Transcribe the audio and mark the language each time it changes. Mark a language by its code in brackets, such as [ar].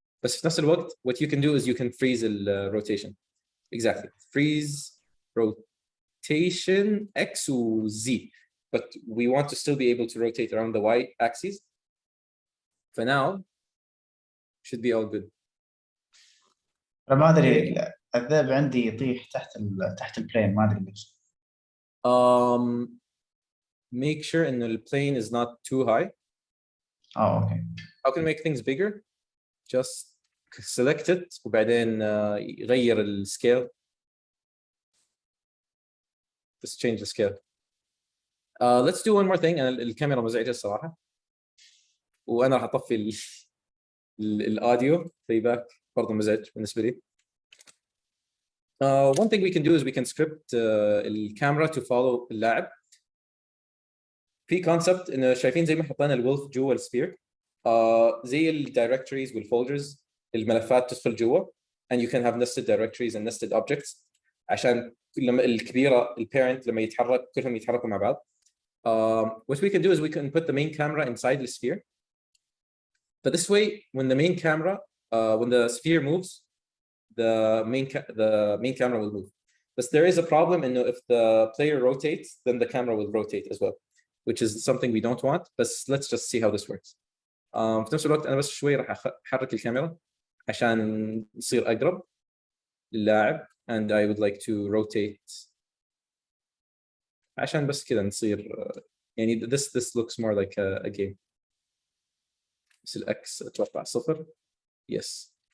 [ar] بس في نفس الوقت [en] what you can do is you can freeze the rotation. Exactly. Freeze rotation X و Z. But we want to still be able to rotate around the Y axis. For now, should be all good. [ar] ما ادري الذئب عندي يطيح تحت البلين ما ادري ليش. [en] Make sure in the plane is not too high. Oh, okay. How can we make things bigger? Just select it [ar] وبعدين يغير السكيل. [en] Just change the scale. Let's do one more thing. [ar] أنا الكاميرا مزعجة الصراحة. وأنا راح أطفي الأوديو playback برضه مزعج بالنسبة لي. [en] One thing we can do is we can script [ar] الكاميرا [en] to follow [ar] اللاعب. في concept إنه شايفين زي ما حطينا الولف جوا السفير. زي الدايركتوريز والفولدرز الملفات تدخل جوا. [en] And you can have nested directories and nested objects. [ar] عشان لما الكبيرة الparent لما يتحرك كلهم يتحركوا مع بعض. [en] What we can do is we can put the main camera inside the sphere. But this way, when the main camera, when the sphere moves, the main camera will move. But there is a problem, and if the player rotates, then the camera will rotate as well, which is something we don't want. But let's just see how this works. [ar] في نفس الوقت أنا بس شوي راح أحرك الكاميرا عشان يصير أقرب للاعب. [en] And I would like to rotate [ar] عشان بس كذا نصير يعني [en] this looks more like a game. [ar] بس الأكس أتوقع 0. [en] Yes.